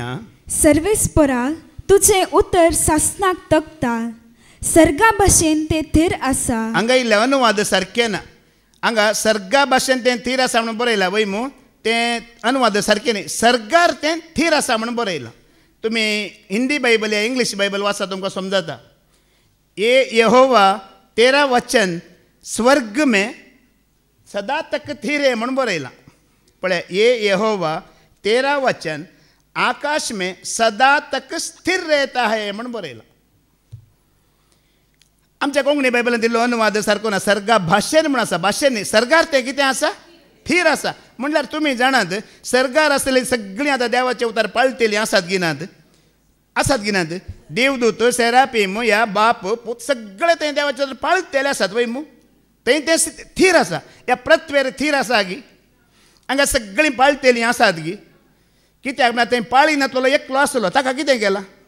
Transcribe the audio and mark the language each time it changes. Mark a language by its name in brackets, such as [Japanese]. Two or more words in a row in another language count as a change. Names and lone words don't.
[Konkani] सर्वेस्परा तुझें उतर सासनाक तकता सर्गा भाशेन तें थीर आसा हांगा इल्लें अनुवाद सारकें ना हांगा सर्गा भाशेन तें थीर आसा म्हणून बरयलां वय मू तें अनुवाद सारकें न्ही सर्गार तें थीर आसा म्हणून बरयलां तुमी हिंदी बायबल या इंग्लीश बायबल वाचा तुमकां समजाता [Hindi] ये यहोवा तेरा वचन स्वर्ग में सदा तक थीर है [Konkani] म्हणून बरयलां पळय [Hindi] ये यहोवा तेरा वचन आकाश में सदा तक स्थिर रहता है [Konkani] म्हणून बरयलां आमच्या कोंकणी बायबलांत दिल्लो अनुवाद सारको ना सर्गा भाशेन म्हूण आसा भाशेन न्ही सर्गार तें कितें आसा थीर आसा म्हणल्यार तुमी जाणात सर्गार आसलेली सगळीं आतां देवाचे उतार पाळटेलीं आसात गिनात देवदूत सेरापीम ह्या बाप पूत सगळे तें देवाचे उतार पाळटेले आसात वय मू तें थीर आसा ह्या पृथ्वेर थीर आसा गी हांगा सगळीं पाळटेलीं आसात गी कित्याक म्हळ्यार तें पाळी नातलो एकलो आसलो ताका कितें केलां